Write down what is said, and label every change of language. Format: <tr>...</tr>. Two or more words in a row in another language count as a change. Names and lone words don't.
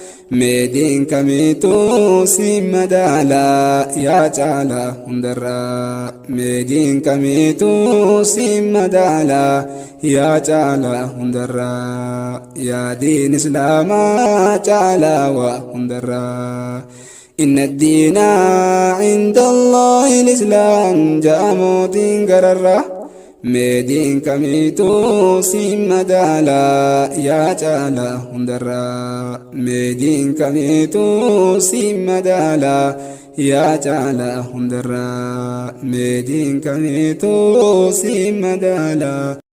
<om>Mee diin kamiitu si madaala yaa jaala hundarra. Mee diin kamiitu si madaala yaa jaala hundarra. Yaa diin Islaamaa caalaa waa hundarra.</om> <ar>إن الدين عند الله الإسلام</ar> <om>ja'a mootiin gararra. Mee diin kamiitu si madaala yaa jaala hundarra. Mee diin kamiitu si madaala yaa jaala hundarra. Mee diin kamiitu si madaala.</om>